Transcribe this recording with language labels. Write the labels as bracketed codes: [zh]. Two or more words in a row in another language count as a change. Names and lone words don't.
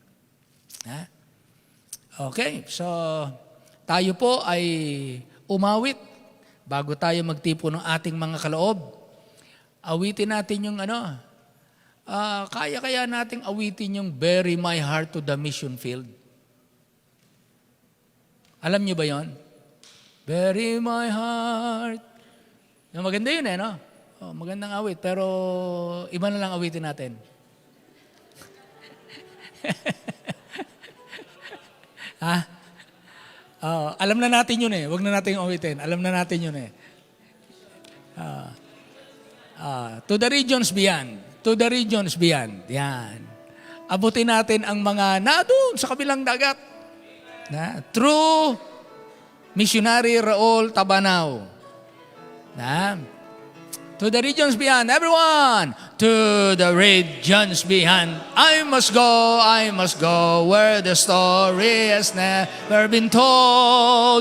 [en] Okay, so [tl] tayo po ay umawit bago tayo magtipo ng ating mga kaloob. Awitin natin yung kaya nating awitin yung Bury My Heart to the Mission Field. Alam niyo ba yon? [en] Bury my heart. [tl] Maganda yun no? Magandang awit, pero iba na lang awitin natin. Alam na natin yun eh. Huwag na natin awitin. Alam na natin yun eh. [en] To the regions beyond. To the regions beyond. [tl] Yan. Abutin natin ang mga doon sa kabilang dagat. [en] True missionary Raul Tabanaw. To the regions beyond. Everyone, to the regions beyond. I must go where the story has never been told.